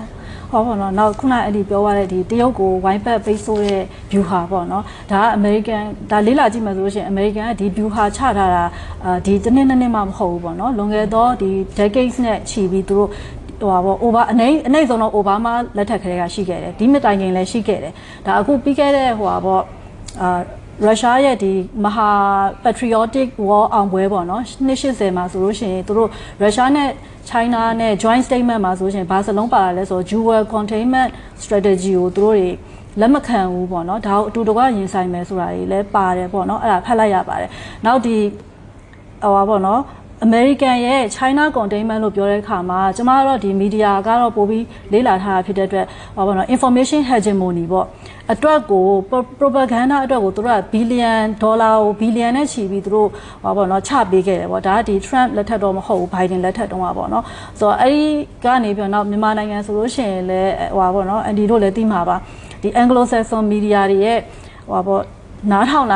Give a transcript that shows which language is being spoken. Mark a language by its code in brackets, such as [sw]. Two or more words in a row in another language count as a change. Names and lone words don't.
[my] ဟောပေါ့နော်နောက်ခုနအဲ့ဒီပြောရတဲ့ဒီတရုတ်ကိုဝိုင်းပတ်ပိတ်ဆို့တဲ့ view ဟာပေါ့နော်ဒါကအမေရိကန်ဒါလေးလာကြည့်မှဆိုလို့ရှိရင်အမေရိကန်ကဒီ view ဟာချထားတာဒီတစ်နှစ်နှစ်မှမဟုတ်ဘူးပေါ့နော်လွန်ခဲ့သောဒီ decades နဲ့ချီပြီးသူတို့ဟိုပါပေါ့ over အနေဆုံးတော့ Obama လက်ထက်ကလေးကရှိခဲ့တယ်ဒီမြတိုင်ခင်လည်းရှိခဲ့တယ်ဒါအခုပြီးခဲ့တဲ့ဟိုပါပေါ့ရုရှားရဲ့ဒီမ ဟာ [en] patriotic war [my] အောင်ပွဲပေါ့နော်280မှာဆိုလို့ရှိရင်တို့ရုရှားနဲ့ China နဲ့ [en] joint statement [my] မှာဆိုရှင်ဘာစလုံးပါလာလဲဆိုတော့ [en] dual containment strategy [my] ကိုတို့တွေလက်မခံဘူးပေါ့နော်ဒါကိုအတူတကွရင်ဆိုင်မယ်ဆိုတာတွေလည်းပါတယ်ပေါ့နော်အဲ့ဒါဖတ်လိုက်ရပါတယ်နောက်ဒီဟိုပါပေါ့နော်American ရဲ့ [en] China containment [my] လို့ပြော တဲ့အခါမှာကျမတို့ဒီမီဒီယာကတော့ပို့ပြီးလေ့လာထားတာဖြစ်တဲ့အတွက်ဟောပါတော့ [en] information hegemony [my] ပေါ့အတွက်ကို propaganda အတွက်ကိုသူတို့ကဘီလီယံဒေါ်လာကိုဘီလီယံနဲ့ချီပြီးသူတို့ဟောပါတော့ချပေးခဲ့တယ်ပေါ့ဒါကဒီ Trump လက်ထ က်တော့မဟုတ်ဘူး Biden လက်ထက်တုန်းကပေါ့နော်ဆိုတော့အဲ့ဒီကနေပြီးတော့မြန်မာနိုင်ငံဆိုလို့ရှိရင်လည်းဟောပါတော့ Andy တို့လည်းသိမှာပါဒီ [en] Anglo-Saxon media [my] တွေရဲ့ဟောပါနားထောင်တာ